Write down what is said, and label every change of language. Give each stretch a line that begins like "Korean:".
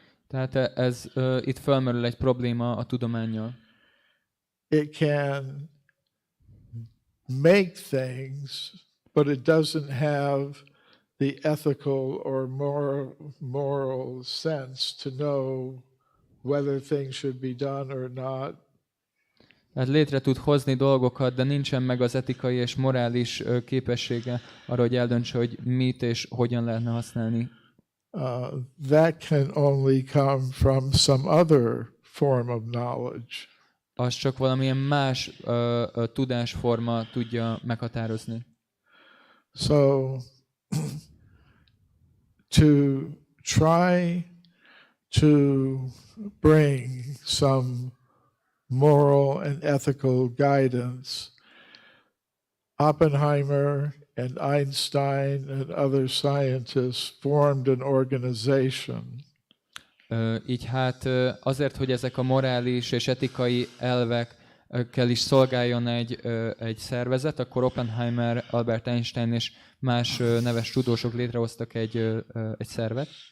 Hungarian: Tehát ez itt felmerül egy probléma a tudománnyal.
English: It can make things, but it doesn't have the ethical or moral sense to know whether things should be done or not.
Hungarian: Tehát létre tud hozni dolgokat, de nincsen meg az etikai és morális képessége arra, hogy eldöntse, hogy mit és hogyan lehetne használni.
English: That can only come from some other form of knowledge.
Hungarian: Az csak valamilyen más tudásforma tudja meghatározni.
English: So to try to bring some moral and ethical guidance, Oppenheimer and Einstein and other scientists formed an organization.
Hungarian: Így hát azért, hogy ezek a morális és etikai elvekkel is szolgáljon egy szervezet, akkor Oppenheimer, Albert Einstein és más neves tudósok létrehoztak egy szervet.